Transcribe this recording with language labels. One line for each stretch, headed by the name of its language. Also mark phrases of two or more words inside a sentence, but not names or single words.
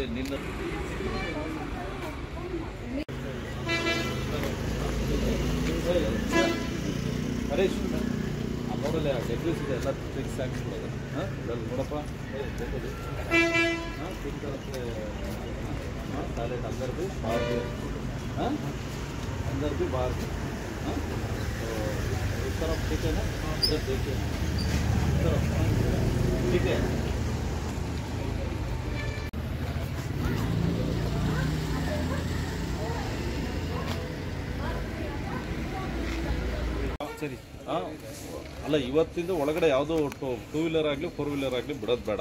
Kannada: ನಿನ್ನ ಹರೀಶ್ ನೋಡಲ್ಲ, ಡೆಬ್ರಿಸ್ ಇದೆ ಎಲ್ಲ ಫಿಕ್ಸ್ ಹಾಕಿಬಿಡೋದು. ನೋಡಪ್ಪ ಟಾಯ್ಲೆಟ್
Hindi: अंदर भी बाहर भी, अंदर भी बाहर भी. तो इस तरफ ठीक है ना? इधर देखिए, इस तरफ ठीक है.
Kannada: ಸರಿ. ಅಲ್ಲ, ಇವತ್ತಿಂದ ಒಳಗಡೆ ಯಾವುದೋ
English: two wheeler
Kannada: ಆಗಲಿ 4 ವೀಲರ್ ಆಗಲಿ ಬಿಡೋದು ಬೇಡ.